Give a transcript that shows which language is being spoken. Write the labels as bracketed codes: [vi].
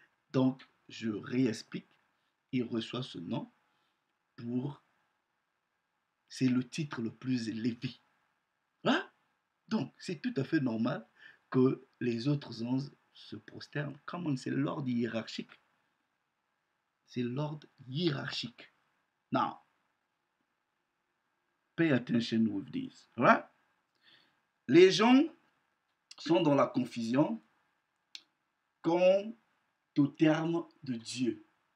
[fr] Donc, je réexplique. Il reçoit ce nom pour... C'est le titre le plus élevé. Voilà. Donc, c'est tout à fait normal que les autres anges se prosternent. Comme c'est l'ordre hiérarchique. C'est l'ordre hiérarchique. [en] Now, pay attention with this. Right? [fr] Les gens sont dans la confusion quant au terme de Dieu.